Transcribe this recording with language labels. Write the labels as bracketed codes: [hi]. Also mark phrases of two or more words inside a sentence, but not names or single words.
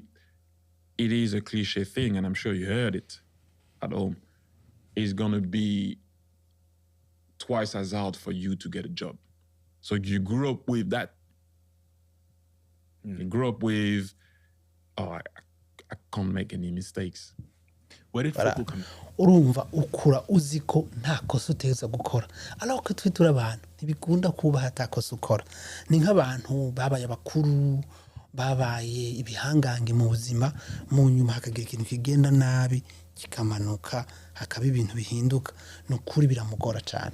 [en] It is a cliche thing, and I'm sure you heard it at home. It's going to be twice as hard for you to get a job. So you grew up with that. You grew up with, I can't make any mistakes. Where did football come? [rn] Urumva ukura uziko nta kosa uteza gukora. [fr] Alors que [rn] twe turabana ntibikunda kuba hatakosa ukora. Ni nk'abantu babaye abakuru babaye ibihangange mu buzima mu nyuma hakagira ikintu kigenda nabi kikamanuka hakaba ibintu bihinduka no kuri biramugora cyane.